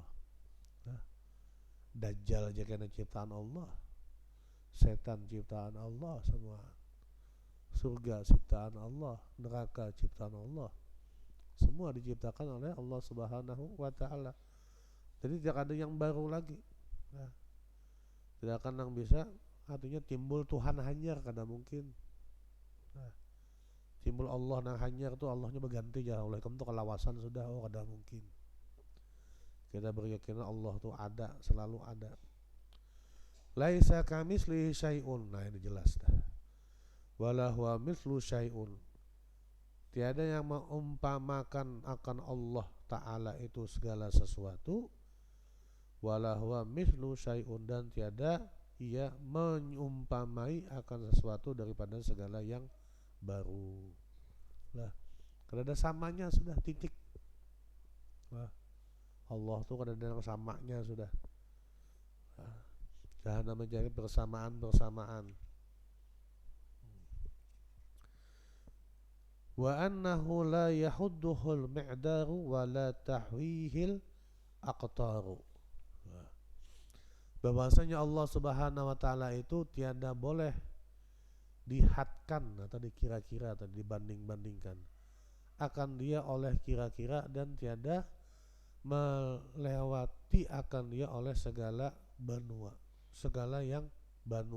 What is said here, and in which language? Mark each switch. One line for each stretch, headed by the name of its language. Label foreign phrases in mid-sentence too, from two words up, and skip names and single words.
Indonesian: Nah, Dajjal aja kena ciptaan Allah, setan ciptaan Allah semua, surga ciptaan Allah, neraka ciptaan Allah, semua diciptakan oleh Allah
Arabic: سبحانه وتعالى.
Indonesian: Jadi tidak ada yang baru lagi. Nah, tidak akan yang bisa, artinya timbul Tuhan hanyar,
Banjar: kada mungkin. Nah, Timbul Allah nang hanyar tuh Allahnya berganti ya oleh kamu tuh kelawasan sudah ada mungkin.
Indonesian: Kita berkeyakinan Allah tuh ada, selalu ada.
Arabic: ليس كمثله شيء.
Indonesian: Nah ini jelas dah.
Arabic: ولا هو مثل شيء.
Indonesian: Tiada yang mengumpamakan akan Allah Ta'ala itu segala sesuatu.
Arabic: ولا هو مثل شيء,
Indonesian: dan tiada ia menyumpamai akan sesuatu daripada segala yang baru. Lah, kalau ada samanya sudah titik.
Banjar: Lah, Allah tuh kada ada samanya sudah.
Indonesian: Nah, jangan mencari bersamaan-bersamaan.
Arabic: وأنه لا يحده المقدار ولا تحويه الأقطار.
Indonesian: Bahwasanya Allah
Arabic: سبحانه وتعالى
Indonesian: itu tiada boleh dihadkan atau dikira-kira atau dibanding-bandingkan akan dia oleh kira-kira, dan tiada melewati akan dia oleh segala benua, segala yang banu.